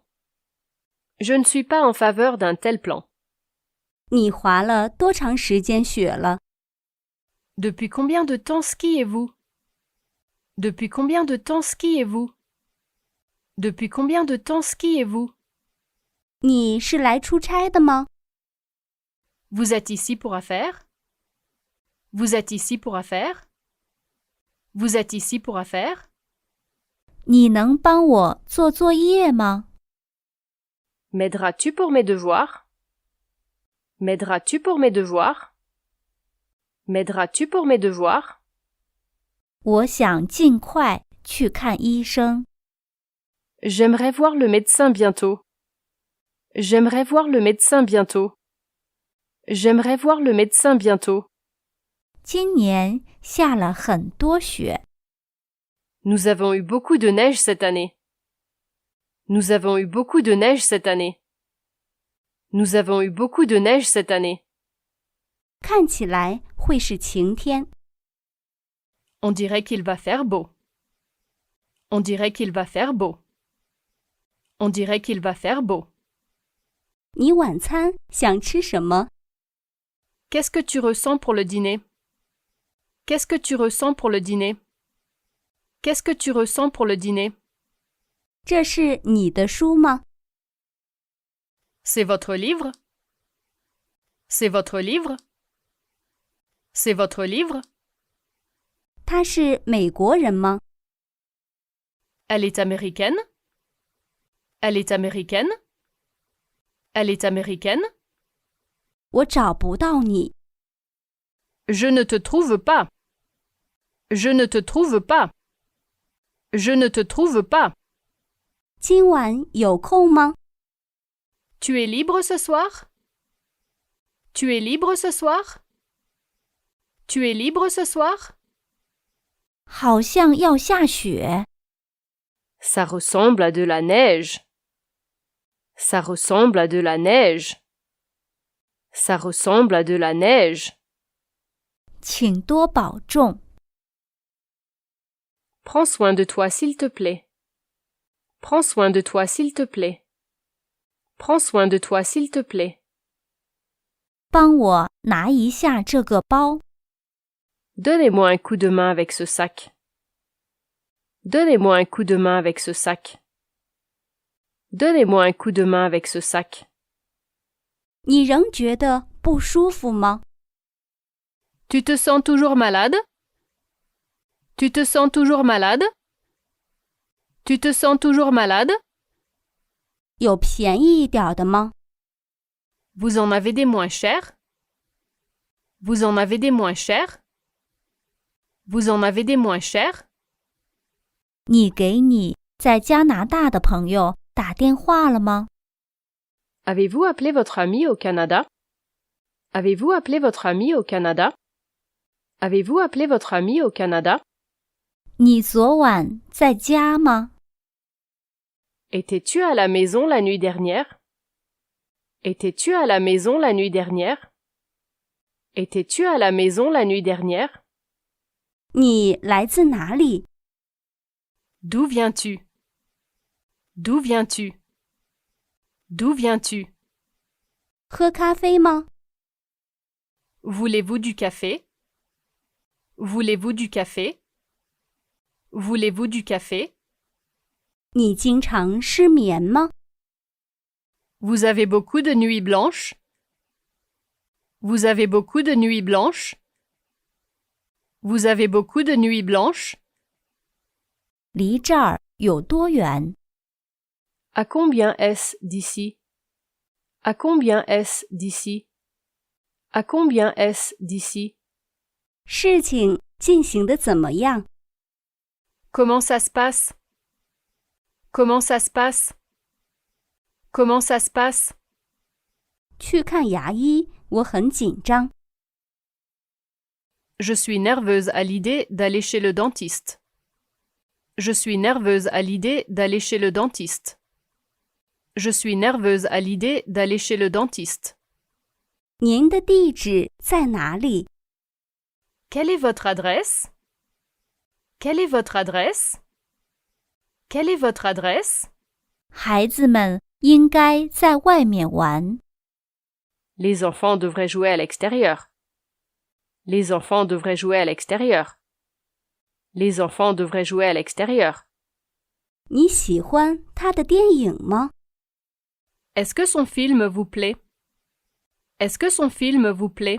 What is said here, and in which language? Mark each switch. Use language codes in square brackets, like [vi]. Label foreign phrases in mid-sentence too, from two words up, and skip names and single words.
[fr] Je ne suis pas en faveur d'un tel plan. [zh] 你滑了多长时间雪了？ [fr] Depuis combien de temps skiez-vous? Depuis combien de temps skiez-vous? Depuis combien de temps skiez-vous? [zh] 你是来出差的吗？ [fr] Vous êtes ici pour affaires? Vous êtes ici pour affaires? Vous êtes ici pour affaires? [zh] 你能帮我做作业吗？ [fr] M'aideras-tu pour mes devoirs? M'aideras-tu pour mes devoirs? M'aideras-tu pour mes devoirs? [zh] 我想尽快去看医生。 [fr] J'aimerais voir le médecin bientôt. J'aimerais voir le médecin bientôt. J'aimerais voir le médecin bientôt. [zh] 今年下了很多雪。 [fr] Nous avons eu beaucoup de neige cette année. Nous avons eu beaucoup de neige cette année. Nous avons eu beaucoup de neige cette année. [zh] 看起来会是晴天。 [fr] On dirait qu'il va faire beau. On dirait qu'il va faire beau. On dirait qu'il va faire beau. [zh] 你晚餐想吃什么？ [fr] Qu'est-ce que tu ressens pour le dîner? Qu'est-ce que tu ressens pour le dîner? Qu'est-ce que tu ressens pour le dîner? [zh] 这是你的书吗？ [fr] C'est votre livre? C'est votre livre? C'est votre livre? [zh] 他是美国人吗？ [fr] Elle est américaine? Elle est américaine? Elle est américaine? [zh] 我找不到你。 [fr] Je ne te trouve pas. Je ne te trouve pas. Je ne te trouve pas. [zh] 今晚有空吗？ [fr] Tu es libre ce soir? Tu es libre ce soir? Tu es libre ce soir? [zh] 好像要下雪。 [fr] Ça ressemble à de la neige. Ça ressemble à de la neige. Ça ressemble à de la neige. [zh] 请多保重。 [fr] Prends soin de toi s'il te plaît. Prends soin de toi s'il te plaît. Prends soin de toi s'il te plaît. [zh] 帮我拿一下这个包。 [fr] Donnez-moi un coup de main avec ce sac. Donnez-moi un coup de main avec ce sac. Donnez-moi un coup de main avec ce sac. [zh] 你仍觉得不舒服吗？ [fr] Tu te sens toujours malade? Tu te sens toujours malade? Tu te sens toujours malade? [zh] 有便宜一点的吗？ [fr] Vous en avez des moins chers? Vous en avez des moins chers? Vous en avez des moins chers? [zh] 你给你在加拿大的朋友打电话了吗？ [fr] Avez-vous appelé votre ami au Canada? Avez-vous appelé votre ami au Canada? Avez-vous appelé votre ami au Canada? [zh] 你昨晚在家吗？ [fr] Étais-tu à la maison la nuit dernière? Étais-tu à la maison la nuit dernière? Étais-tu à la maison la nuit dernière? [zh] 你来自哪里？ [fr] D'où viens-tu? D'où viens-tu? D'où viens-tu? [zh] 喝咖啡吗？ [fr] Voulez-vous du café? Voulez-vous du café? Voulez-vous du café? [zh] 你经常失眠吗？ [fr] Vous avez beaucoup de nuits blanches? Vous avez beaucoup de nuits blanches? Vous avez beaucoup de nuits blanches? [zh] 离这儿有多远？ [fr] À combien est-ce d'ici? À combien est-ce d'ici? À combien est-ce d'ici? [zh] 事情进行得怎么样？ [fr] Comment ça se passe? Comment ça se passe? Comment ça se passe? [zh] 去看牙医，我很紧张。 [fr] Je suis nerveuse à l'idée d'aller chez le dentiste. Je suis nerveuse à l'idée d'aller chez le dentiste. Je suis nerveuse à l'idée d'aller chez le dentiste. [zh] 您的地址在哪里？ [fr] Quelle est votre adresse? Quelle est votre adresse? Quelle est votre adresse? [zh] 孩子们应该在外面玩。 [fr] Les enfants devraient jouer à l'extérieur. Les enfants devraient jouer à l'extérieur. Les enfants devraient jouer à l'extérieur. [zh] 你喜欢他的电影吗？ [fr] Est-ce que son film vous plaît? Est-ce que son film vous plaît?